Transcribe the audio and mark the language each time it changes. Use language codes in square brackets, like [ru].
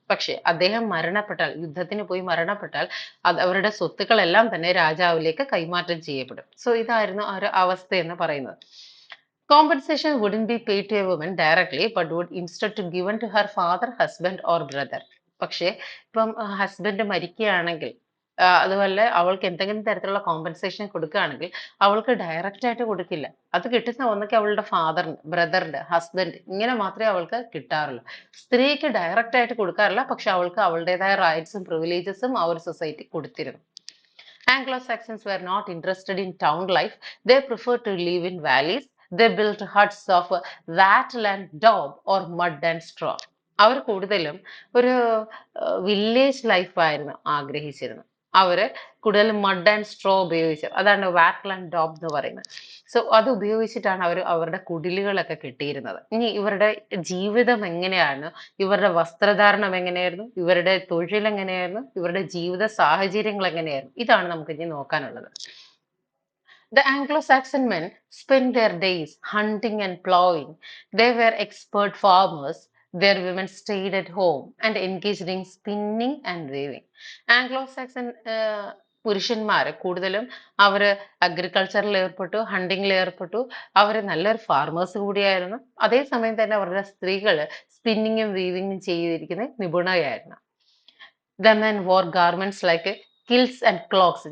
[ml] പക്ഷെ അദ്ദേഹം മരണപ്പെട്ടാൽ, യുദ്ധത്തിന് പോയി മരണപ്പെട്ടാൽ അവരുടെ സ്വത്തുക്കളെല്ലാം തന്നെ രാജാവിലേക്ക് കൈമാറ്റം ചെയ്യപ്പെടും. സോ ഇതായിരുന്നു ആ ഒരു അവസ്ഥ എന്ന് പറയുന്നത്. [en] Compensation wouldn't be paid to a woman directly, but would instead to given to her father, husband or brother. [ml] പക്ഷേ ഇപ്പം ഹസ്ബൻഡ് മരിക്കുകയാണെങ്കിൽ, അതുപോലെ അവൾക്ക് എന്തെങ്കിലും തരത്തിലുള്ള കോമ്പൻസേഷൻ കൊടുക്കുകയാണെങ്കിൽ അവൾക്ക് ഡയറക്റ്റ് ആയിട്ട് കൊടുക്കില്ല. അത് കിട്ടുന്ന ഒന്നൊക്കെ അവളുടെ ഫാദറിന്, ബ്രദറിന്, ഹസ്ബൻഡ്, ഇങ്ങനെ മാത്രമേ അവൾക്ക് കിട്ടാറുള്ളൂ. സ്ത്രീക്ക് ഡയറക്റ്റ് ആയിട്ട് കൊടുക്കാറില്ല, പക്ഷെ അവൾക്ക് അവളുടേതായ റൈറ്റ്സും പ്രിവിലേജസും ആ ഒരു സൊസൈറ്റി കൊടുത്തിരുന്നു. [en] Anglo-Saxons were not interested in town life. They preferred to live in valleys. They built huts of wattle and daub or mud and straw. [ml] അവർ കൂടുതലും ഒരു വില്ലേജ് ലൈഫായിരുന്നു ആഗ്രഹിച്ചിരുന്നത്. അവര് കൂടുതലും മഡ് ആൻഡ് സ്ട്രോ ഉപയോഗിച്ചത്, അതാണ് വാറ്റിൽ ആൻഡ് ഡോബ് എന്ന് പറയുന്നത്. So അത് ഉപയോഗിച്ചിട്ടാണ് അവർ അവരുടെ കുടിലുകളൊക്കെ കിട്ടിയിരുന്നത്. ഇനി ഇവരുടെ ജീവിതം എങ്ങനെയാണ്, ഇവരുടെ വസ്ത്രധാരണം എങ്ങനെയായിരുന്നു, ഇവരുടെ തൊഴിൽ എങ്ങനെയായിരുന്നു, ഇവരുടെ ജീവിത സാഹചര്യങ്ങൾ എങ്ങനെയായിരുന്നു, ഇതാണ് നമുക്ക് ഇനി നോക്കാനുള്ളത്. [en] The Anglo-Saxon men spent their days hunting and plowing. They were expert farmers. Their women stayed at home and engaged in spinning and weaving. [ml] Anglo-Saxon പുരുഷന്മാര് കൂടുതലും അവര് അഗ്രികൾച്ചറിൽ ഏർപ്പെട്ടു, ഹണ്ടിങ്ങിൽ ഏർപ്പെട്ടു. അവര് നല്ലൊരു ഫാർമേഴ്സ് കൂടിയായിരുന്നു. അതേസമയം തന്നെ അവരുടെ സ്ത്രീകള് സ്പിന്നിങ്ങും വീവിങ്ങും ചെയ്തിരിക്കുന്ന നിപുണയായിരുന്നു. [en] The men wore garments like [ml] kills and clocks.